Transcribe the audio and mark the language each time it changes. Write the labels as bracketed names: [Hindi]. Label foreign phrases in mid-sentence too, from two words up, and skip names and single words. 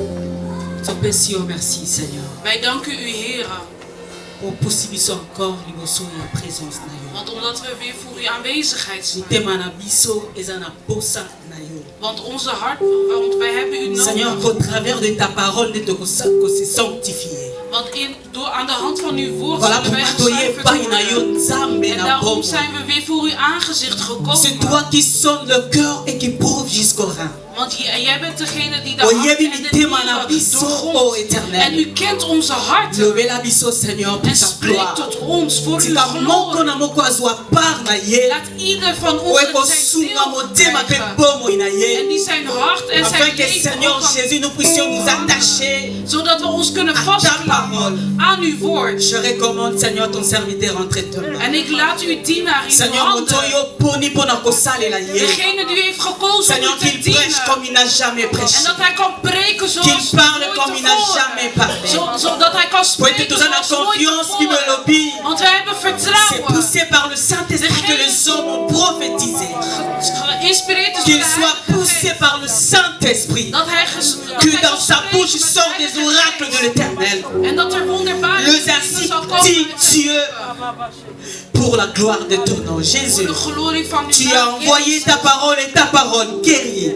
[French] Merci Seigneur. [Dutch] Wij danken u, Heer. [French] Pour possibiliser encore l'émotion et la présence [Lingala] na yo. [Dutch] Want omdat we weer voor uw aanwezigheid zijn. [Lingala] Tema na biso ezana posa na yo. [Dutch] Want onze hart, want wij hebben u nodig. [French] Seigneur, au travers de ta parole, de te sanctifier. [Dutch] Want aan de hand van uw woord voilà, zullen wij gezuiverd worden. En daarom zijn we weer voor uw aangezicht gekomen. [French] C'est toi qui sonnes le cœur et qui prouve jusqu'au rein. [Dutch] Want jij bent degene die de hart en de nieren doorgrondt. En u kent onze harten. En spreekt tot ons voor uw glorie. Laat ieder van ons zijn deel krijgen. En die zijn hart en zijn leven zodat we ons kunnen vastklampen aan uw woord. [French] Je recommande, Seigneur, ton serviteur entre tes mains. [Dutch] En ik laat uw dienaar in uw handen. Degene die u heeft gekozen om te dienen. [French] Comme il n'a jamais prêché. [Dutch] En dat hij kan preken zoals [French] qu'il parle comme il n'a jamais parlé. [Dutch] Zodat hij kan spreken zoals nooit. Want wij hebben vertrouwen. [French] C'est poussé par le Saint-Esprit que les hommes ont prophétisé. Qu'il soit poussé par le Saint-Esprit. Que dans sa bouche sortent des oracles de l'Éternel. Le ainsi dit Dieu. Pour la gloire de ton nom, Jésus, tu as envoyé ta parole et ta parole guérit.